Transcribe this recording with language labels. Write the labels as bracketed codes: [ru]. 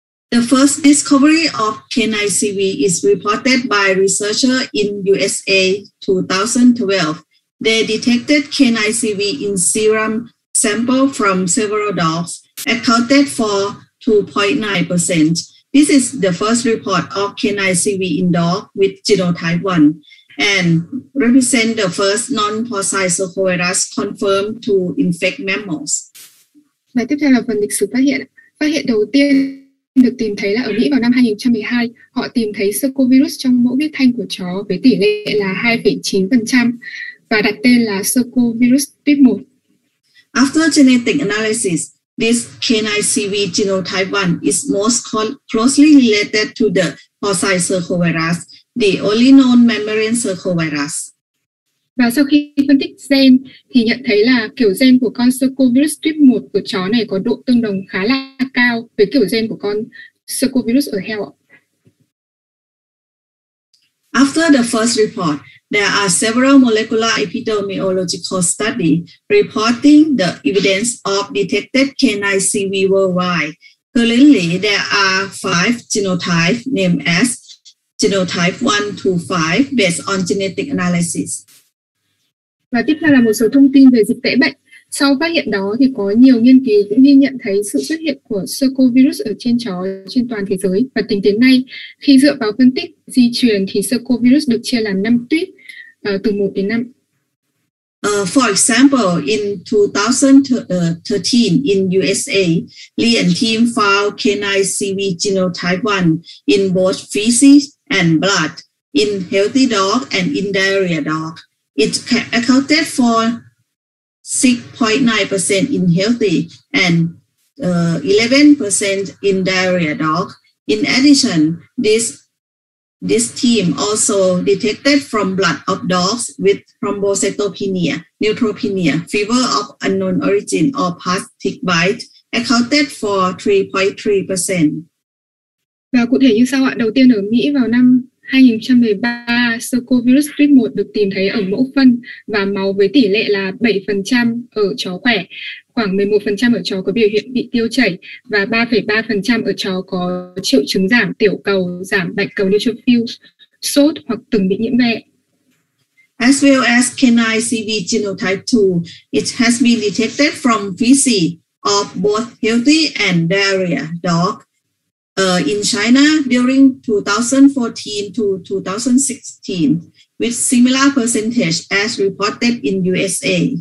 [en] The first discovery of canine CV is reported by researchers in USA 2012. They detected canine CV in serum sample from several dogs, accounted for 2.9%. This is the first report of canine CV in dog with genotype 1 and represent the first non-porcine circovirus confirmed to infect mammals. [vi] Và tiếp theo là phần lịch sử phát hiện. Phát hiện đầu tiên được tìm thấy là ở Mỹ vào năm 2012. Họ tìm thấy Circovirus trong mẫu huyết thanh của chó với tỷ lệ là 2,9% và đặt tên là Circovirus tuyếp 1. [en] After genetic analysis, this canine CV genotype 1 is most closely related to the porcine circovirus, the only known mammalian circovirus. [vi] Và sau khi phân tích gen thì nhận thấy là kiểu gen của con Circovirus tuyếp 1 của chó này có độ tương đồng khá là cao với kiểu gen của con Circovirus ở heo. [en] After the first report, there are several molecular epidemiological studies reporting the evidence of detected canine CV worldwide. Currently, there are 5 genotypes named as genotype 1 to 5 based on genetic analysis. [vi] Và tiếp theo là một số thông tin về dịch tễ bệnh. Sau phát hiện đó thì có nhiều nghiên cứu cũng ghi nhận thấy sự xuất hiện của Circovirus ở trên chó trên toàn thế giới. Và tính đến nay, khi dựa vào phân tích di truyền thì Circovirus được chia làm 5 tuyếp từ 1 đến 5. [en] For example, in 2013 in USA, Lee and team found canine CV genotype 1 in both feces and blood, in healthy dog and in diarrhea dog. It accounted for 6.9% in healthy and 11% in diarrhea dog. In addition, this team also detected from blood of dogs with thrombocytopenia, neutropenia, fever of unknown origin, or past tick bite, accounted for 3.3%. [vi] Và cụ thể như sau ạ. Đầu tiên ở Mỹ vào năm 2013, Circovirus tuyếp 1 được tìm thấy ở mẫu phân và máu với tỷ lệ là 7% ở chó khỏe, khoảng 11% ở chó có biểu hiện bị tiêu chảy và 3,3% ở chó có triệu chứng giảm tiểu cầu, giảm bạch cầu neutrophils, sốt hoặc từng bị nhiễm ve. [en] As well as canine CV genotype 2, it has been detected from feces of both healthy and diarrhea dog. In China during 2014 to 2016, with similar percentage as reported in USA.